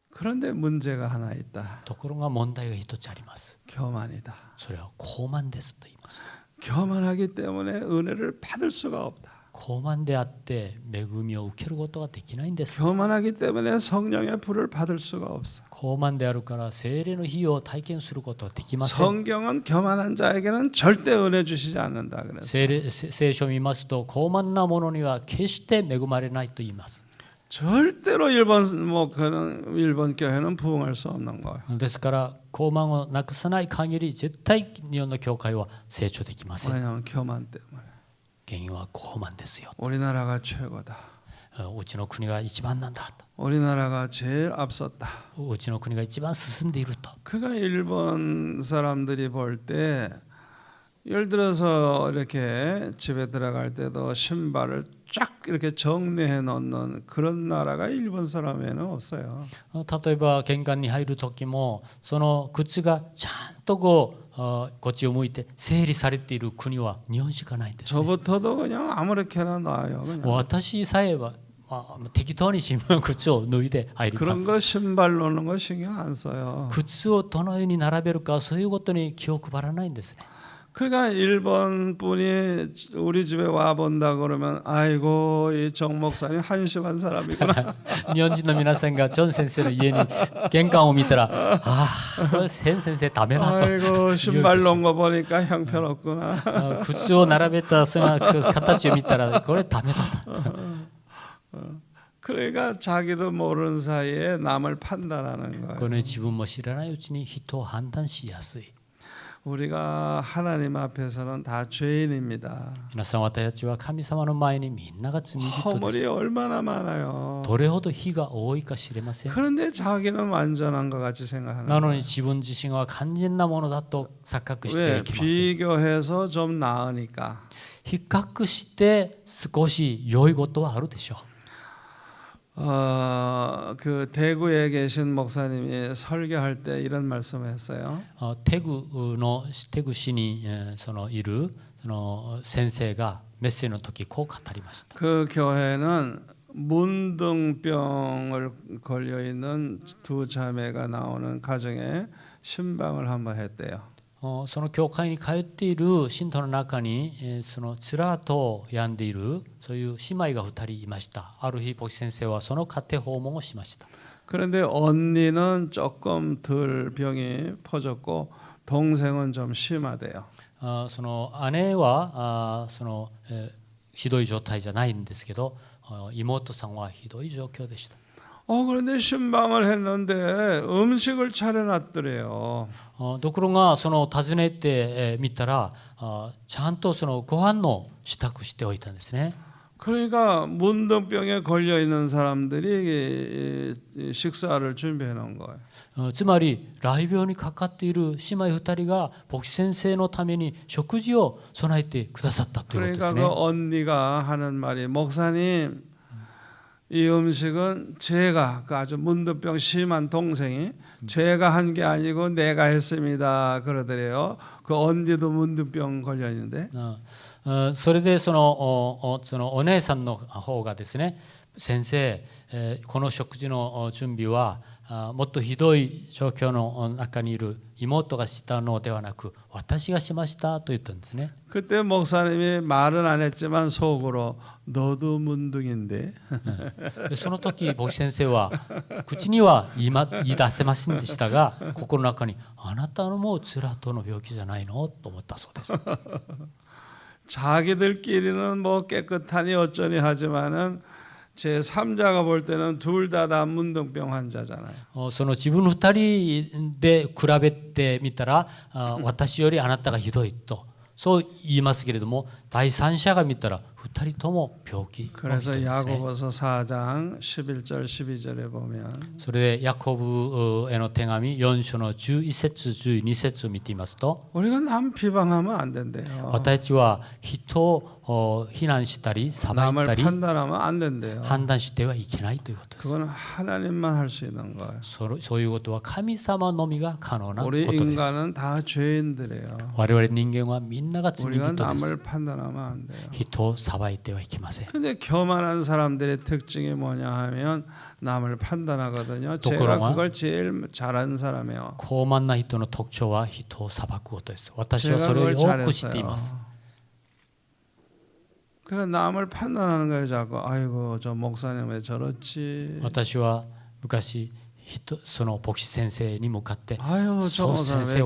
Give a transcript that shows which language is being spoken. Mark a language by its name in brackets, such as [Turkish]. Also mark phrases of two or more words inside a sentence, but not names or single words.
[Korean] 그런데 문제가 하나 있다. [Japanese] ところが問題が一つあります。 [Korean] 교만이다. [Japanese] それは高慢ですと言います。 [Korean] 교만하기 때문에 은혜를 받을 수가 없다. [Japanese] 高慢であって恵みを受けることができないんです。 [Korean] 교만하기 때문에 성령의 불을 받을 수가 없어. [Japanese] 高慢であるから聖霊の火を体験することができません。 [Korean] 성경은 교만한 자에게는 절대 은혜 주시지 않는다 그랬어. [Japanese] 聖書を見ますと高慢な者には決して恵まれないと言います。 [Korean] 절대로 일본 교회는 부흥할 수 없는 거예요. [Japanese] ですから高慢をなくさない限り絶対日本の教会は成長できません。 [Korean] 왜냐하면 교만 때문에. [Japanese] 原因は高慢ですよ。 [Korean] 우리나라가 최고다. [Japanese] うちの国が一番なんだと。 [Korean] 우리나라가 제일 앞섰다. [Japanese] うちの国が一番進んでいると。 [Korean] 그가 일본 사람들이 볼 때 예를 들어서 이렇게 집에 들어갈 때도 신발을 쫙 이렇게 정리해 놓는 그런 나라가 일본 사람에는 없어요. [Japanese] 例えば玄関に入る時もその靴がちゃんとこっちを向いて整理されている国は日本しかないんですね。 [Korean] 저부터도 그냥 아무렇게나 놔요. 그냥. [Japanese] 私さえは適当に新聞靴を脱いで入りま [Korean] 그런 [Japanese] す。 [Korean] 거 신발 놓는 거 신경 안 써요. [Japanese] 靴をどのように並べるかそういうことに気を配らないんですね。 [Korean] 그러니까 일본 분이 우리 집에 와 본다 그러면 아이고 이 정 목사님 한심한 사람이구나. [Japanese] 日本人の皆さんがジョン先生の家に玄関を見たらああ、先生ダメだと。 [Korean] 아이고 신발 놓은 거 보니까 형편없구나. [Japanese] 靴を並べたその形を見たらこれダメだと。 [Korean] 그러니까 자기도 모르는 사이에 남을 판단하는 거예요. [Japanese] この自分も知らないうちに人を判断しやすい。 [Korean] 우리가 하나님 앞에서는 다 죄인입니다. [Japanese] 皆さん私たちは神様の前にみんなが罪人で [Korean] 허물이 [Japanese] す。 [Korean] 얼마나 많아요. [Japanese] どれほど非が多いか知れません。 [Korean] 그런데 자기는 완전한 것 같이 생각하는 [Japanese] なの [Korean] 거예요. [Japanese] に自分自身は完全なものだと錯覚して [Korean] 왜 [Japanese] いきます。 [Korean] 비교해서 좀 나으니까. [Japanese] 比較して少し良いことはあるでしょう。 [Korean] 그 대구에 계신 목사님이 설교할 때 이런 말씀을 했어요. [Japanese] テグ市にそのいるその先生がメッセージの時こう語りました。 [Korean] 그 교회는 문둥병을 걸려 있는 두 자매가 나오는 가정에 신방을 한번 했대요. [Japanese] その教会に通っている信徒の中にそのつらと病んでいるそういう姉妹が2人いました。ある日牧師先生はその家庭訪問をしました。 [Korean] 그런데 언니는 조금 덜 병이 퍼졌고 동생은 좀 심하대요. [Japanese] その姉はそのひどい状態じゃないんですけど妹さんはひどい状況でした。 [Korean] 그런데 신방을 했는데 음식을 차려놨더래요. [Japanese] ところがその訪ねてみたらちゃんとそのご飯の支度しておいたんですね。 [Korean] 그러니까 문둥병에 걸려 있는 사람들이 식사를 준비해 놓은 거예요. [Japanese] つまり雷病にかかっている姉妹2人が牧師先生のために食事を備えてくださったということです [Korean] 그러니까 [Japanese] ね。 [Korean] 그 언니가 하는 말이 목사님 이 음식은 제가 그 아주 문둥병 심한 동생이 제가 한 게 아니고 내가 했습니다 그러더래요. 그 언니도 문둥병 걸려 있는데. [Japanese] それでそのお姉さんの方がですね、先生、この食事の準備はもっとひどい状況の中にいる妹がしたのではなく私がしましたと言ったんですね。 [Korean] 그때 목사님이 말은 안 했지만 속으로 너도 문둥인데. [Japanese] その時牧師先生は口には言い出せませんでしたが心の中にあなたのもつらとの病気じゃないのと思ったそうです。 [Korean] 자기들끼리는 뭐 깨끗하니 어쩌니 하지만은 제 3자가 볼 때는 둘 다 문둥병 환자잖아요. [Japanese] その自分の2人で比べてみたら私よりあなたがひどいとそう言いますけれども第三者が見たら2人とも病気の人です [Korean] 그래서 [Japanese] ね。 [Korean] 야고보서 4장 11절 12절에 보면 [Japanese] それでヤコブへの手紙4章の11節12節を見ていますと [Korean] 우리가 남 비방하면 안 된대요. [Japanese] 私たちは人を非難したり裁い [Korean] 남을 [Japanese] たり [Korean] 판단하면 안 된대요. [Japanese] 判断してはいけないということです。 [Korean] 그건 하나님만 할 수 있는 거예요. [Japanese] そういうことは神様のみが可能なこと [Korean] 우리 [Japanese] です。 [Korean] 인간은 다 죄인들이에요. [Japanese] 我々人間はみんなが罪 [Korean] 우리가 [Japanese] 人です。 [Korean] 남을 판단하면 안 돼요. [Japanese] 人をさばいてはいけません。 [Korean] 근데 교만한 사람들의 특징이 뭐냐 하면 남을 판단하거든요. 또 제가 그런가? 그걸 제일 잘하는 사람이에요. [Japanese] 傲慢な人の特徴は人を裁くことです。私は [Korean] 제가 [Japanese] それを [Korean] 그걸 [Japanese] よく知っていま [Korean] 잘했어요. [Japanese] す。 [Korean] 그러니까 남을 판단하는 거예요. 자꾸 아이고 저 목사님 왜 저렇지. [Japanese] 私は昔その牧師先生に向かって [Korean] 아유 저 목사님 왜